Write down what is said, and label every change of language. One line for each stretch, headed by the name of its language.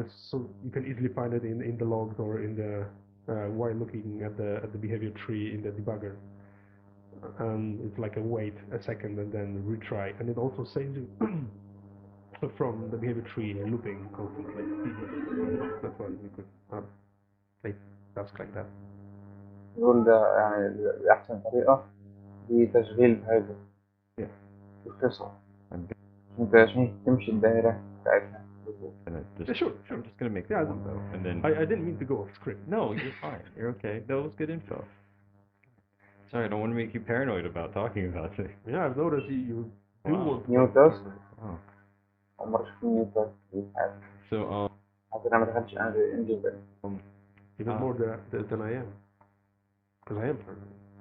English: So you can easily find it in the logs or in the while looking at the behavior tree in the debugger. And it's like a wait a second and then retry, and it also saves you from the behavior tree looping constantly. That's why we could make tasks like that.
Arabic: يقول ده يعني دي أحسن طريقة لتشغيل بهذا القصة عشان تمشي الدائرة بتاعتها.
English: Sure. I'm just gonna make one though, and then I didn't mean to go off script. No, you're fine. You're okay. That was good info. Sorry, I don't want to make you paranoid about talking about it. Yeah, I've noticed you do want to. New task. Oh.
Arabic: عمرك شفت new task في حياتك.
English: So
Arabic: حتى أنا ما دخلتش أنجز.
English: Even more than I am, because I am paranoid.